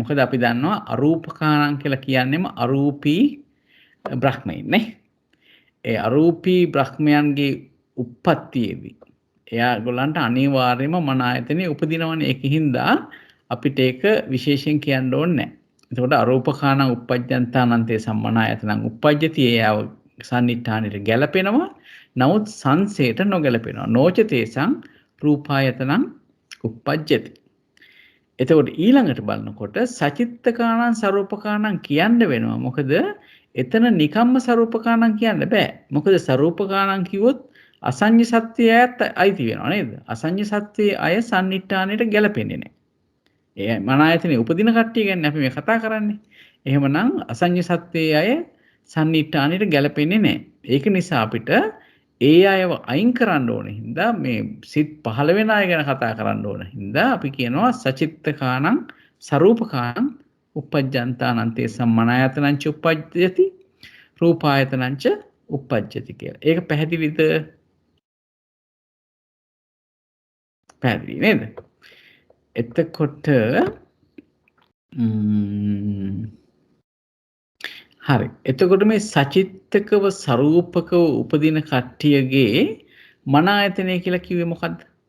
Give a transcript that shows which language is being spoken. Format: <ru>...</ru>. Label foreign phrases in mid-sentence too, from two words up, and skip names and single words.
<si>මොකද අපි දන්නවා අරූප කාණං කියලා කියන්නේම අරූපී බ්‍රහ්මයන් නේ. ඒ අරූපී බ්‍රහ්මයන්ගේ උප්පත්තියේදී එයාගොල්ලන්ට අනිවාර්යයෙන්ම මන ආයතනෙ උපදිනවනේ. ඒකින්ද අපිට ඒක විශේෂයෙන් කියන්න ඕනේ නැහැ. එතකොට</si> <pi>අරූපකාණ uppajjantānaං සම්මන ආයතනං uppajjati</pi> <si>ඒව සම්නිඨානෙට ගැලපෙනවා. නමුත් සංසේට නොගැලපෙනවා.</si> <pi>නොච තේසං රූපායතනං uppajjati.</pi> <si>එතකොට ඊළඟට බලනකොට සචිත්තකාණං සරූපකාණං කියන්න වෙනවා. මොකද එතන නිකම්ම සරූපකාණං කියන්න බෑ. මොකද සරූපකාණං කිව්වොත් අසඤ්ඤ සත්‍යයත් අයිති වෙනවා නේද? අසඤ්ඤ සත්‍යයේ අය සම්නිට්ඨානෙට ගැලපෙන්නේ නැහැ. ඒ මන ආයතනේ උපදින කට්ටිය ගැන අපි මේ කතා කරන්නේ. එහෙමනම් අසඤ්ඤ සත්‍යයේ අය සම්නිට්ඨානෙට ගැලපෙන්නේ නැහැ. ඒක නිසා අපිට ඒ අයව අයින් කරන්න ඕන හින්දා මේ සිත් 15 වෙන අය ගැන කතා කරන්න ඕන හින්දා අපි කියනවා</si> <pi>සචිත්තකාණං සරූපකාණං uppajjantānaං සම්මනායතනං ච uppajjati රූපායතනං ච uppajjati</pi> <si>කියලා. ඒක පැහැදිලිද? පැහැදිලි නේද? එතකොට හරි. එතකොට මේ සචිත්තකව සරූපකව උපදින කට්ටියගේ මන ආයතනය කියලා කිව්වේ මොකද්ද?</si>